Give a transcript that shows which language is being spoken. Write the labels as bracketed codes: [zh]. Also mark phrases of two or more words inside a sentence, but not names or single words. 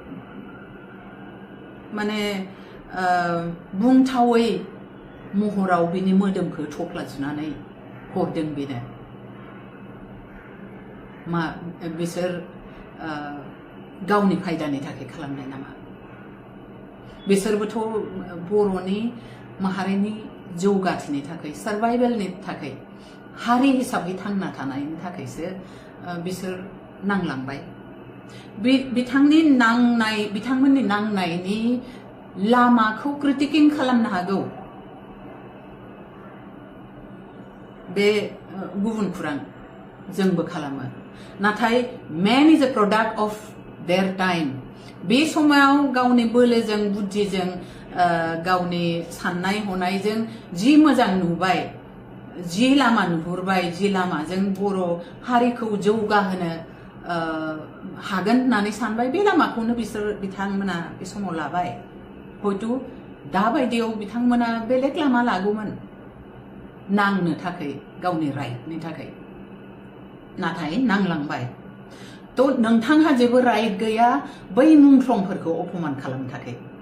[brx] माने बुंथावै महराव बिनि मोदोमखौ थफ्ला जुनानै हरदों बेनो मा बिसोर गावनि फायदानि थाखाय खालामनाय नामा बिसोरबोथ' बर'नि माहारिनि जौगाथिनि थाखाय सार्भाइभेलनि थाखाय हारि हिसाबै थांना थानायनि थाखायसो बिसोर नांलांबाय बिथांमोननि नांनायनि लामाखौ क्रिटिकिं खालामनो हागौ बे गुबुन खुरां जोंबो खालामो नाथाय [en] man is a product of their time [brx] बे समाव गावनि बोलोजों बुद्धिजों गावनि साननाय हनायजों जि मोजां नुबाय जि लामा नुहुरबाय जि लामाजों बर' हारिखौ जौगाहोनो हागोन होननानै सानबाय बे लामाखौनो बिथांमोना बे समाव लाबाय हयथ' दाबायदियाव बिथांमोना बेलेग लामा लागौमोन नांनो थाखाय गावनि राइटनि थाखाय नाथाय नांलांबाय थ' नोंथांहा जेबो राइट गैया बै मुंख्लंफोरखौ अपमान खालामनो थाखाय